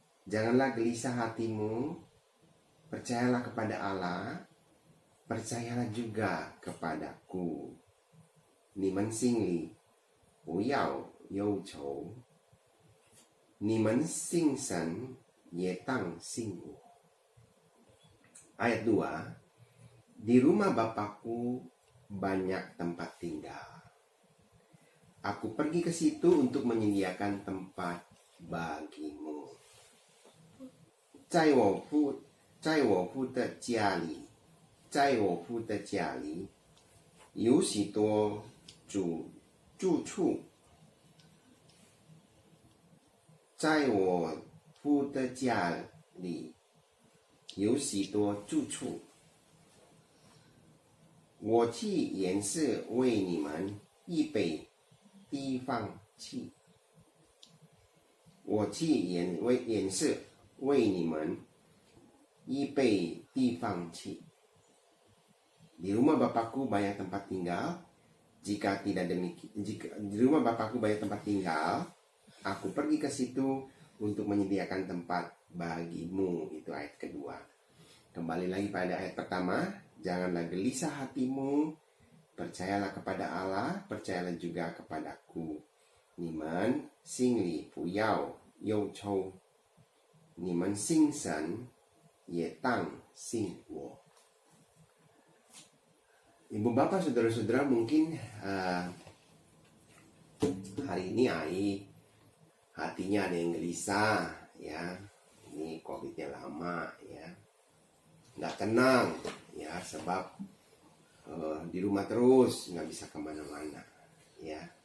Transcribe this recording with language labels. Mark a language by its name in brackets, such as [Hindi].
[Indonesian] Janganlah gelisah hatimu, percayalah kepada Allah, percayalah juga kepadaku. [Chinese] 你们心里不要忧愁，你们信神，也当信我。 [Indonesian] Ayat 2, di rumah Bapakku banyak tempat tinggal. Aku pergi ke situ untuk menyediakan tempat bagimu. [Chinese] 在我父的家里，在我父的家里有许多住处。在我父的家里有许多住处。我去也是为你们预备地方去。我去也是为你们预备地方去。 [Indonesian] Di rumah Bapakku banyak tempat tinggal. Jika di rumah Bapakku banyak tempat tinggal, aku pergi ke situ untuk menyediakan tempat bagimu. Itu ayat kedua. Kembali lagi pada ayat pertama. Janganlah gelisah hatimu, percayalah kepada Allah, percayalah juga kepadaku. [Chinese] 你们心里不要忧愁，你们信神，也当信我。 [Indonesian] Ibu bapak saudara-saudara mungkin hari ini hatinya ada yang gelisah ya. Ini COVID-nya lama ya. Nggak tenang ya, sebab di rumah terus, nggak bisa kemana-mana ya.